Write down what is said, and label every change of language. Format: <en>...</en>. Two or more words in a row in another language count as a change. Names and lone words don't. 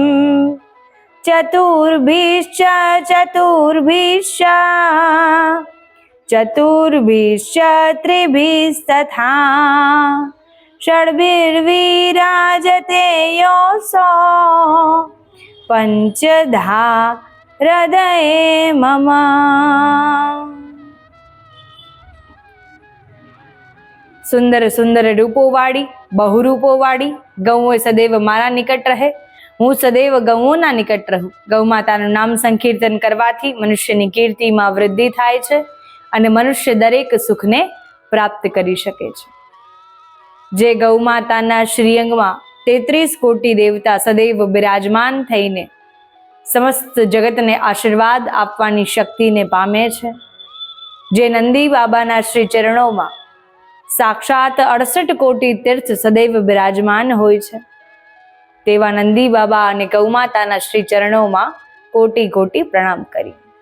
<sa>चतुर्भिश्च त्रिभिस्तथा षड्भिर्विराजते योऽसौ पञ्चधा हृदये मम।</sa> <gu>સુંદર સુંદર રૂપો વાળી બહુરૂપો વાળી ગૌ સદૈવ મારા નિકટ રહે, હું સદૈવ ગૌઓના નિકટ રહું। ગૌ માતાનું નામ સંકીર્તન કરવાથી મનુષ્યની કીર્તિમાં વૃદ્ધિ થાય છે અને મનુષ્ય દરેક સુખને પ્રાપ્ત કરી શકે છે। જે ગૌ માતાના શ્રીઅંગમાં 33 કોટી દેવતા સદૈવ બિરાજમાન થઈને સમસ્ત જગતને આશીર્વાદ આપવાની શક્તિને પામે છે, જે નંદી બાબાના શ્રી ચરણોમાં સાક્ષાત 68 કોટી તીર્થ સદૈવ બિરાજમાન હોય છે, તેવા નંદી બાબા અને ગૌ માતાના શ્રી ચરણોમાં કોટી કોટી પ્રણામ કરી।</gu>